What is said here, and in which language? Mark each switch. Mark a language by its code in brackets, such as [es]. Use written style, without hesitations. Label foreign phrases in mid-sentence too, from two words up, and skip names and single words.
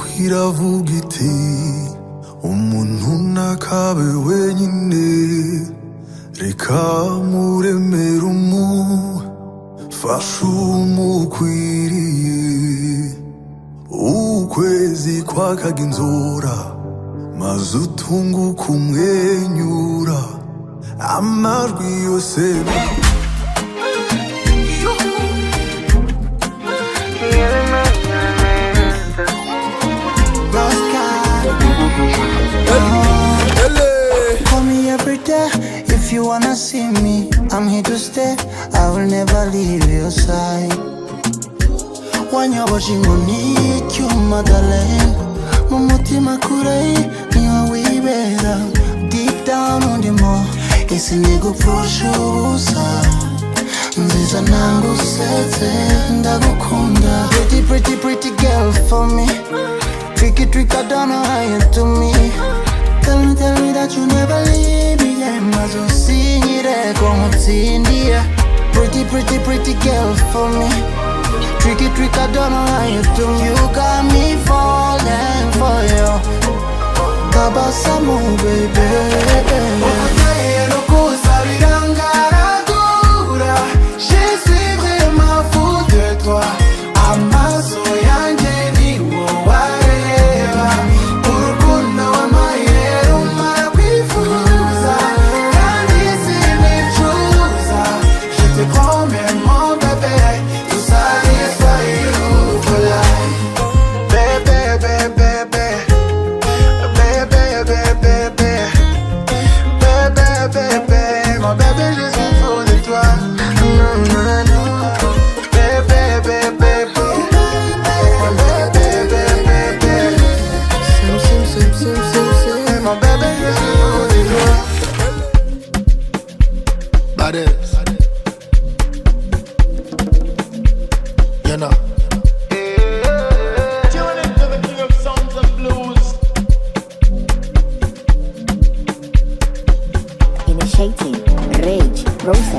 [rw] iravuga iti umuntu ntakabe wenyine, reka muremere umufasha umukwiriye. Ukwezi kwakaga inzora maze utunguka umwenyura, amajwi yose [en] Call me every day if you wanna see me. I'm here to stay, I will never leave your side. [rw] Wanyoboje inkoni cyuma darling, mu mutima kure niho wibera. [en] Deep down [rw] undimo isi nigupfusha ubusa, nziza nangusetse ndagukunda. [en] Pretty pretty pretty girl for me, tricky trick I don't know how you do me. Tell me that you never leave me, yeah. [rw] Mazo sinyire como utsindiye. [en] Pretty pretty pretty girl for me, tricky trick I don't know how you do. You got me falling for you. [sw] Tabasamu baby. [fr] Je suis vraiment fou de toi. [rw] Amaso yanjye ni wowe areba. Urukundo w'amayero umara kwifuza, kandi sinicuza. [fr] Je te promets mon bébé, tout ça [en] is for you for life. [fr] Bébé, bébé, bébé. Bébé, bébé, bébé. Bébé, bébé. Mon bébé, je suis fou de toi. Bébé, bébé, bébé. Mon bébé, bébé, bébé. Sim, sim, sim, sim, sim, sim. Mon bébé, je suis fou de toi. [en] Badass. You know. Tune into the king of sounds and blues. Initiating rage process.